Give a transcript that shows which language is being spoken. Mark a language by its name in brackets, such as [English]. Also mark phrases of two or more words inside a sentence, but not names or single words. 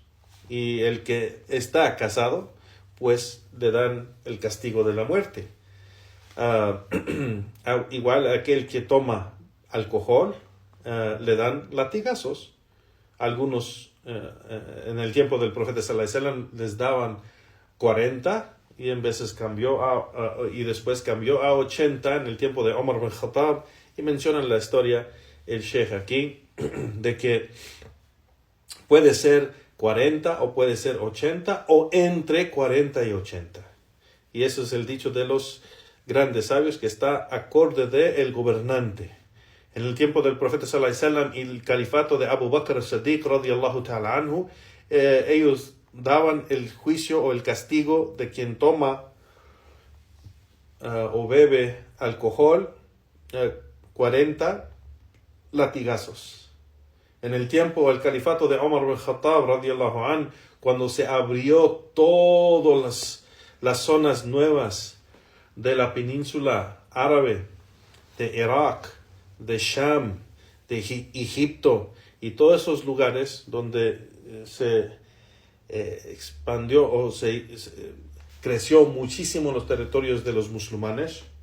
[Spanish] Y el que está casado, pues le dan el castigo de la muerte. Igual aquel que toma alcohol, le dan latigazos. Algunos en el tiempo del profeta [Arabic] صلى الله عليه وسلم [Spanish] les daban 40 y en veces cambió y después cambió a 80 en el tiempo de Omar bin Khattab, y mencionan la historia el Sheikh aquí de que puede ser 40 o puede ser 80 o entre 40 y 80. Y eso es el dicho de los grandes sabios, que está acorde de el gobernante. En el tiempo del profeta [Arabic] صلى الله عليه وسلم [Spanish] y el califato de Abu Bakr as-Siddiq [Arabic] رضي الله تعالى عنه, [Spanish] ellos daban el juicio o el castigo de quien toma o bebe alcohol, 40 latigazos. En el tiempo del califato de Omar bin Khattab [Arabic] رضي الله عنه, [Spanish] cuando se abrió todas las zonas nuevas de la península árabe, de Irak, de Sham, de Egipto y todos esos lugares donde se expandió o se creció muchísimo los territorios de los musulmanes,